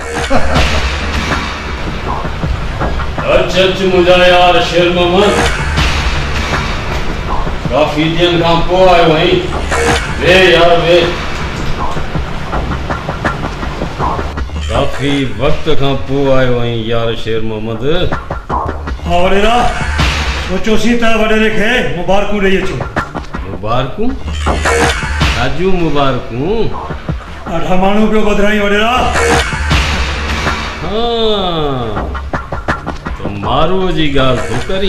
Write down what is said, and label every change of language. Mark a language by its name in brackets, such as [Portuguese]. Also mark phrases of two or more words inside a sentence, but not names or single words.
[Sindhi] अच्छा मुझा यार शेर मोहम्मद काफी दिन खां पोइ आयो आहीं। वे यार वे, काफी वक्त खां पोइ आयो आहीं यार शेर मोहम्मद। हाँ वडेरा, सोचो सी त वडेरे खे मुबारकूं ॾेई अचो। मुबारकूं? राजू मुबारकूं? ॾाढा माण्हू पियो ॿुधाई वडेरा। हाँ तो मारू जी ॻाल्हि तूं करी।